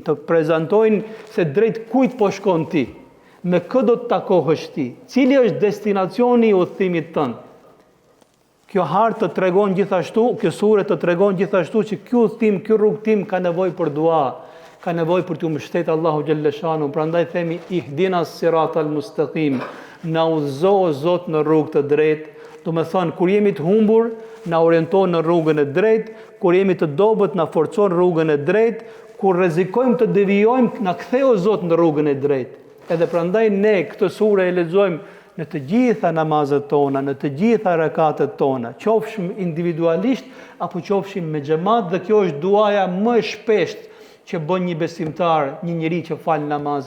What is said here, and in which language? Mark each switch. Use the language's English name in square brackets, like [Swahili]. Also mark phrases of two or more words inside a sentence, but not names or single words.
[Albanian] Të prezantojnë se drejt kujt po shkon ti. Me kë do të takohesh ti? Cili është destinacioni i udhëtimit tënd? Kjo hartë të tregon gjithashtu, kjo sure të tregon gjithashtu që ky udhëtim, ky rrugtim ka nevojë për dua, ka nevojë për të mbështetur Allahu [Arabic] جل شأنه. [Albanian] Prandaj themi [Arabic] اهدنا الصراط المستقيم, [Albanian] na udhëzo o Zot në rrugë të drejtë. Do të thonë kur jemi të humbur, na orienton në rrugën e drejtë, kur jemi të dobët na forcon rrugën e drejtë, kur rrezikojmë të devijojmë, na ktheo Zot në rrugën e drejtë. Edhe prandaj ne këtë sure e lexojmë në të gjitha namazet tona, në të gjitha rekatet tona, qofshim individualisht apo qofshim me xhamat, dhe kjo është duaja më e shpeshtë që bën një besimtar, një njeri që fal namazin.